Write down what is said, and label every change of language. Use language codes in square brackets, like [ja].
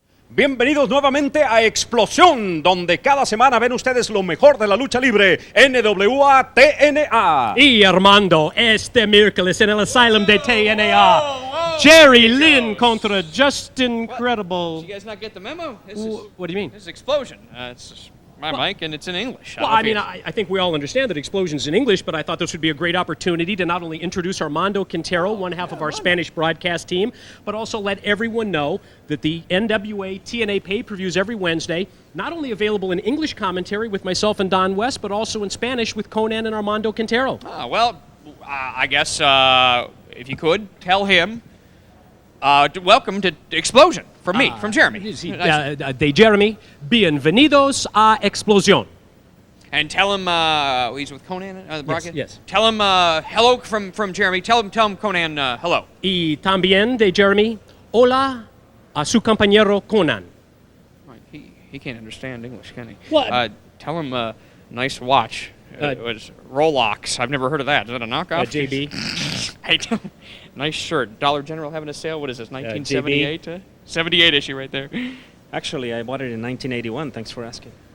[es] Bienvenidos nuevamente a Explosión, donde cada semana ven ustedes lo mejor de la lucha libre, NWA TNA. Y Armando, este miércoles en el Asylum de TNA. Jerry Lynn contra Justin Credible. [en] Did you guys not get the memo? What do you mean? This is Xplosion. It's my mic, and it's in English. Well, I mean, I think we all understand that Explosion's in English, but I thought this would be a great opportunity to not only introduce Armando Quintero, one half of our Spanish broadcast team, but also let everyone know that the NWA TNA pay-per-views every Wednesday, not only available in English commentary with myself and Don West, but also in Spanish with Conan and Armando Quintero. Well, I guess if you could, tell him, welcome to Xplosion from me, from Jeremy. [es] De Jeremy, bienvenidos a Xplosion. [en] And tell him he's with Conan, the broadcast. Yes. Tell him hello from Jeremy. Tell him Conan hello. [es] Y también de Jeremy, hola a su compañero Conan. [en] He can't understand English, can he? What? Tell him nice watch. It was Rolex. I've never heard of that. Is that a knockoff? JB. Nice shirt. Dollar General having a sale. What is this? 1978? 78 issue right there. Actually, I bought it in 1981. Thanks for asking.